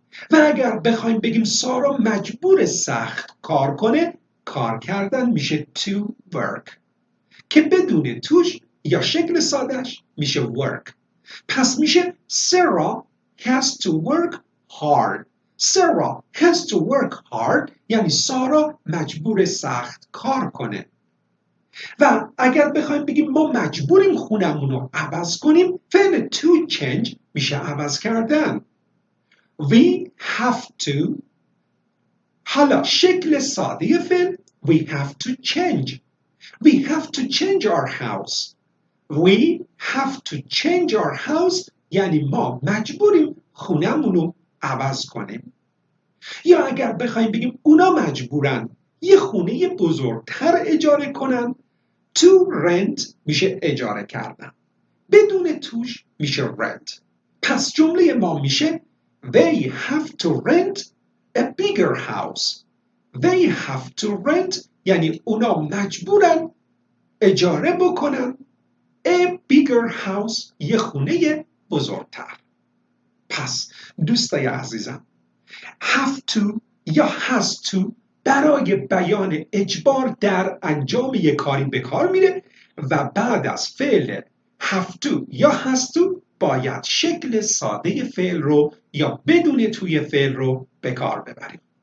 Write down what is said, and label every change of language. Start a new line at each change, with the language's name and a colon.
Persian: و اگر بخوایم بگیم سارا مجبور سخت کار کنه، کار کردن میشه to work که بدون توش یا شکل سادهش میشه work. پس میشه
English: Sarah has to work hard. Sarah has to work hard
Persian: یعنی سارا مجبور سخت کار کنه. و اگر بخوایم بگیم ما مجبوریم خونمون رو عوض کنیم، فعل to change میشه عوض کردن.
English: We have to
Persian: حالا شکل ساده فعل
English: we have to change. We have to change our house. We have to change our house
Persian: یعنی ما مجبوریم خونمون رو عوض کنیم. یا اگر بخوایم بگیم اونا مجبورن یه خونه بزرگتر اجاره کنن، to rent میشه اجاره کردن. بدون توش میشه rent. پس جمله ما میشه
English: They have to rent a bigger house. They have to rent
Persian: یعنی اونا مجبورن اجاره بکنن
English: a bigger house
Persian: یه خونه بزرگتر. پس دوستای عزیزم have to یا has to برای بیان اجبار در انجام یک کاری به کار میره و بعد از فعل have to یا has to باید شکل ساده فعل رو یا بدون توی فعل رو به کار ببریم.